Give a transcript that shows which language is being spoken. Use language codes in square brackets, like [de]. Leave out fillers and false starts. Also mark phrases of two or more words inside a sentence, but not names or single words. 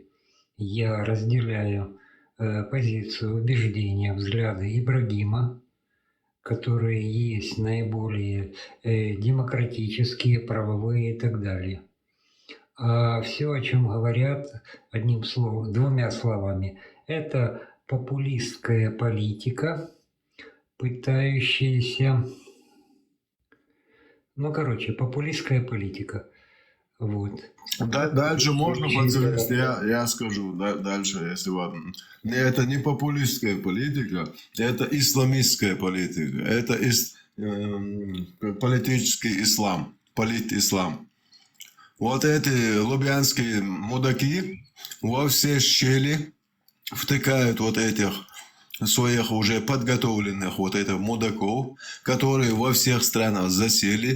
[ru] Я разделяю позицию, убеждения, взгляды Ибрагима, которые есть наиболее демократические, правовые и так далее. А все, о чем говорят одним словом, двумя словами, это популистская политика, пытающаяся... популистская политика, Вот. Дальше можно подсказать, я скажу дальше, если вам. Это не популистская политика, это исламистская политика, это политический ислам, политислам. Вот эти лубянские мудаки во все щели втыкают вот этих своих уже подготовленных вот этих мудаков, которые во всех странах засели.